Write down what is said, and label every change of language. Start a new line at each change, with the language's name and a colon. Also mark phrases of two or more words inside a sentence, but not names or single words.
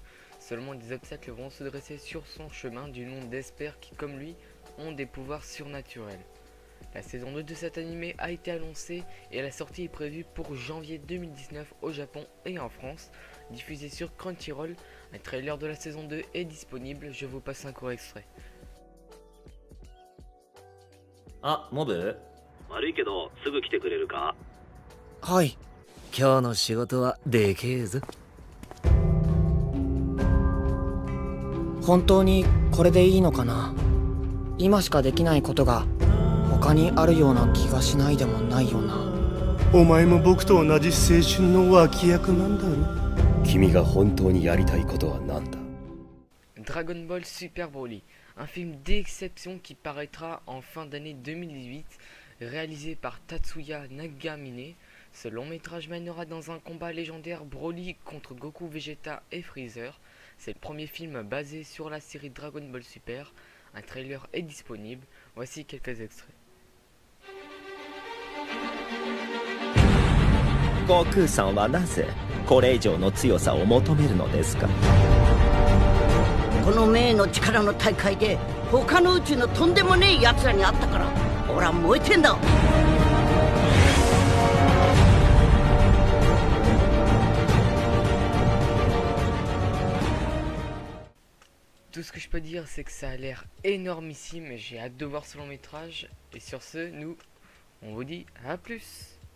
French: Seulement des obstacles vont se dresser sur son chemin du nom d'Esper qui comme lui ont des pouvoirs surnaturels. La saison 2 de cet animé a été annoncée et la sortie est prévue pour janvier 2019 au Japon et en France, diffusée sur Crunchyroll. Un trailer de la saison 2 est disponible, je vous passe un court extrait.
Japanese: あ、モブ悪いけどすぐ来てくれるか。はい。今日の仕事はでけえぞ。本当にこれでいいのかな。今しかできないことが他にあるような気がしないでもないよな。お前も僕と同じ青春の脇役なんだろ。君が本当にやりたいことは何だ。
French: Dragon Ball Super Broly, un film d'exception qui paraîtra en fin d'année 2018, réalisé par Tatsuya Nagamine. Ce long métrage mènera dans un combat légendaire Broly contre Goku, Vegeta et Freezer. C'est le premier film basé sur la série Dragon Ball Super. Un trailer est disponible. Voici quelques extraits.
Japanese: 悟空さんはなぜこれ以上の強さを求めるのですか。この名の力の大会で他の宇宙のとんでもねえ奴らに会ったから俺は燃えてんだ。
French: Tout ce que je peux dire, c'est que ça a l'air énormissime. J'ai hâte de voir ce long métrage. Et sur ce, on vous dit à plus.